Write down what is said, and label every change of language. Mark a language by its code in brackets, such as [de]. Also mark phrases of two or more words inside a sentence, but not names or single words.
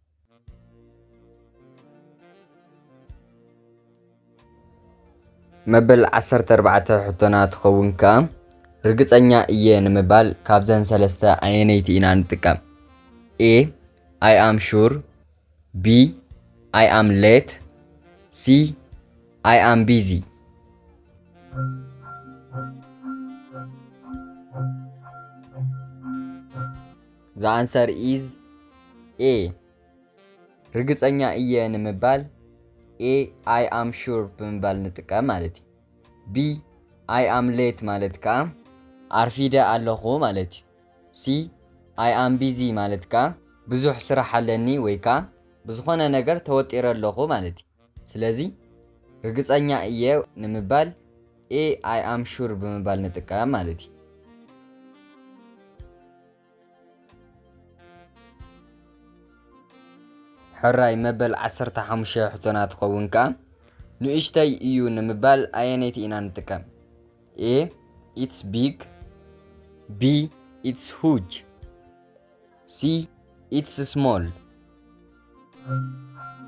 [ti] መበል 14 ሕቶና ትኸውን ከዓ ርግፀኛ እየ ንምባል ካብዘን ሰለስተ ኣየነይቲ ኢና ንጥቀም [en] A I am sure B I am late C I am busy The answer is A [ti] ርግፀኛ እየ ንምባል [en] A I am sure [ti] ብምባል ንጥቀም ማለት እዩ [en] B I am late [ti] ማለት ከዓ ኣርፊደ ኣለኹ ማለት እዩ [en] C I am busy [ti] ማለት ከዓ ብዙሕ ስራሕ ኣለኒ ወይ ከዓ ብዝኾነ ነገር ተወጢረ ኣለኹ ማለት እዩ ስለዚ ርግፀኛ እየ ንምባል [en] A I am sure [ti] ብምባል ንጥቀም ማለት እዩ ሕራይ መበል 15 ሕቶና ትኸውን ከዓ ንእሽተይ እዩ ንምባል ኣየነይቲ ኢና ንጥቀም [en] A it's big B it's huge C it's small